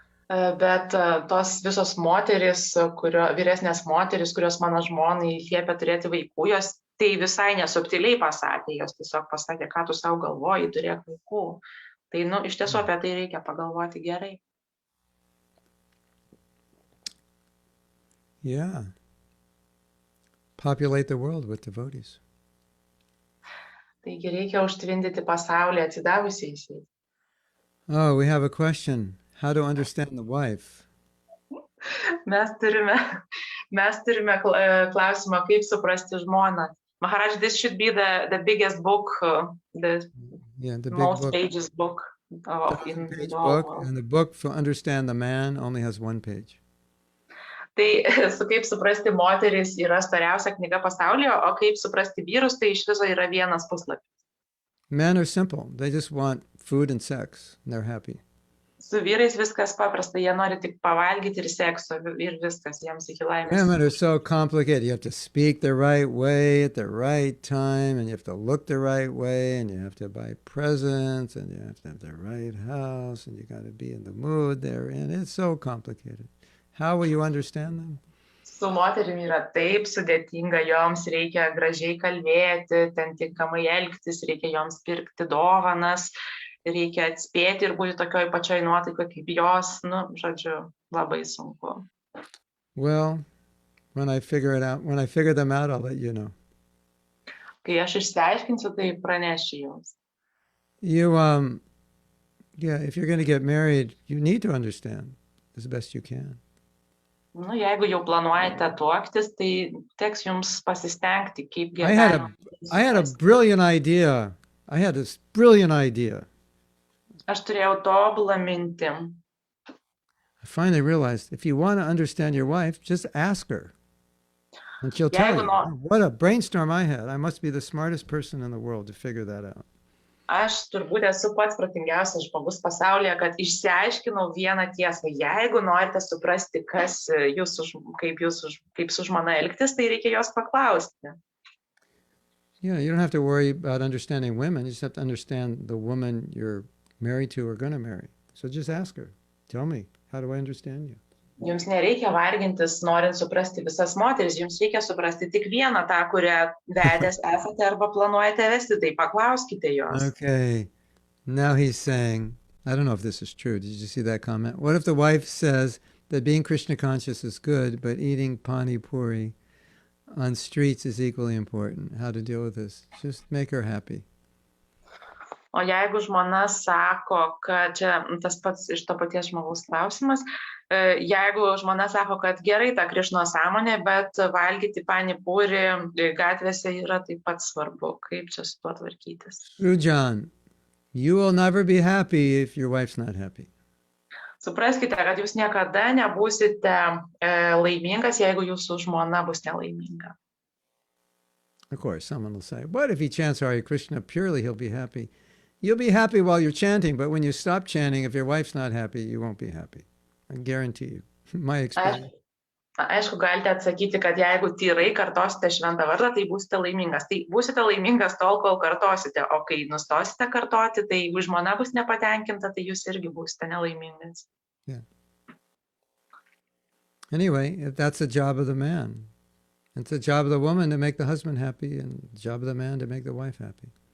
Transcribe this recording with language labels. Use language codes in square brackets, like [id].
[lt] Bet tos visos moteris, vyresnės moteris, kurios mano žmonai liepia turėti vaikų, jos tai visai nesubtiliai pasakė, jos tiesiog pasakė, ką tu savo galvoji, turėk vaikų. Tai, iš tiesų apie tai reikia pagalvoti gerai. [en] Yeah. Populate the world with devotees. [lt] Taigi reikia užtvindyti pasaulį atsidavusiais. [en] Oh, we have a question. How to understand the wife? [lt] Mes turime klausimą, kaip suprasti žmoną. [en] Maharaj, this should be the biggest book, the most book. pages book in the Book, and the book for understand the man only has 1 page. [lt] Tai kaip suprasti moteris yra storiausia knyga pasaulyje, o kaip suprasti vyrus, tai iš viso yra 1 puslapis. [en] Men are simple. They just want food and sex, and they're happy. [lt] Su vyrais viskas paprasta, jie nori tik pavalgyti ir sekso ir viskas, jiems iki laimės. [en] Women are so complicated. You have to speak the right way at the right time, and you have to look the right way, and you have to buy presents, and you have to have the right house, and you got to be in the mood they're in. It's so complicated. How will you understand them? [lt] Su moterim yra taip sudėtinga, joms reikia gražiai kalbėti, ten tinkamai elgtis, reikia joms pirkti dovanas, reikia atspėti ir būti tokioj pačioj nuotaikoje kaip jos, žodžiu, labai sunku. [en] Well, when I figure them out, I'll let you know. [lt] Kai aš išsiaiškinsiu, tai pranešiu jums. [en] If you're going to get married, you need to understand as best you can. [lt] Jeigu jau planuojate tuoktis, tai teks jums pasistengti, kaip gyvenime. [en] I had a brilliant idea. I had this brilliant idea. [lt] Aš turėjau tobulą mintį. [en] I finally realized if you want to understand your wife, just ask her. And she'll tell you. What a brainstorm I had. I must be the smartest person in the world to figure that out. [lt] Aš turbūt esu pats protingiausias žmogus pasaulyje, kad išsiaiškinau vieną tiesą. Jeigu norite suprasti, kaip su žmona elgtis, tai reikia jos paklausti. [en] Yeah, you don't have to worry about understanding women. You just have to understand the woman you're married to or going to marry. So just ask her. Tell me, how do I understand you? [lt] Jums nereikia vargintis, norint suprasti visas moteris. Jums reikia suprasti tik vieną tą, kurią vedęs esate arba planuojate vesti. Tai paklauskite jos. [en] Okay. Now he's saying, I don't know if this is true. Did you see that comment? What if the wife says that being Krishna conscious is good, but eating pani puri on streets is equally important? How to deal with this? Just make her happy. [lt] O jeigu žmona sako, kad čia tas pats iš to paties žmogaus klausimas, jeigu žmona sako, kad gerai ta Krišnos sąmonė, bet valgyti panipūrį gatvėse yra taip pat svarbu, kaip čia su tuo tvarkytis. [en] Rujan, you will never be happy if your wife's not happy. [lt] Supraskite, kad jūs niekada nebūsite laimingas, jeigu jūsų žmona bus nelaiminga. [en] Of course, someone will say, what if he chants Hare Krishna purely, he'll be happy. You'll be happy while you're chanting, but when you stop chanting, if your wife's not happy, you won't be happy. I guarantee you. My experience. [lt] Aišku, galite atsakyti, kad jeigu tyrai kartosite šventą vardą, tai būsite laimingas. Tai būsite laimingas tol, kol kartosite, o kai nustosite kartoti, tai jeigu žmona bus nepatenkinta, tai jūs irgi būsite nelaimingas. [en] Yeah. Anyway, if that's the job of the man, it's the job of the woman to make the husband happy, and the job of the man to make the wife happy.